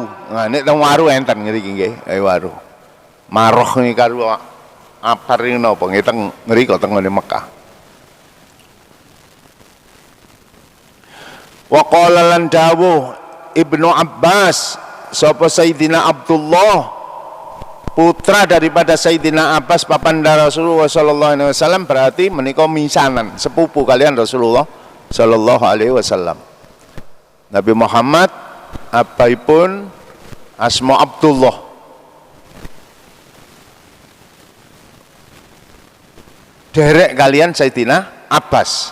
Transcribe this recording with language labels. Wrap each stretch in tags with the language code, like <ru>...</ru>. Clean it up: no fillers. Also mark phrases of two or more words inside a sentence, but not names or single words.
<jv>Nah nek teng waru enten ngriki nggih, kayu waru. Maroh niki karo abar iki napa nggih teng mriko teng Mekah.</jv> <ar>وقال</ar> <jv>lan dawuh Ibnu Abbas sapa Sayyidina Abdullah putra daripada Sayyidina Abbas papanda Rasulullah</jv> <ar>صلى الله عليه وسلم,</ar> <jv>berarti menika misanan sepupu kalian Rasulullah</jv> <ar>صلى الله عليه وسلم.</ar> <jv>Nabi Muhammad abaipun asma Abdullah. Derek kalian Sayyidina Abbas.</jv>